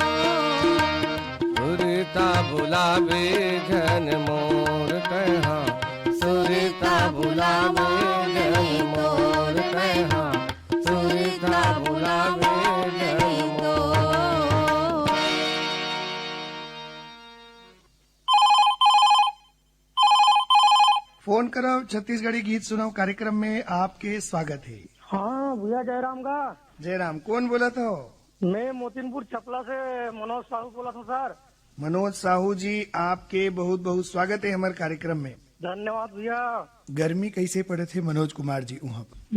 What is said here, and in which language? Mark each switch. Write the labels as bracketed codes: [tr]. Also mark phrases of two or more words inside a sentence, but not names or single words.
[hne] सुरता बुलावे जन मोर कहा, सुरता बुलावे जन मोर कहा, सुरता बुलावे जन मोर। फोन करो छत्तीसगढ़ी गीत सुनाओ कार्यक्रम में आपके स्वागत है। हाँ भैया जयराम का। जयराम, कौन बोला था? मैं मोतीनपुर छपला से मनोज साहू बोला था सर। मनोज साहू जी, आपके बहुत बहुत स्वागत है हमारे कार्यक्रम में। धन्यवाद भैया। गर्मी कैसे पड़े थे मनोज कुमार जी वहाँ पर?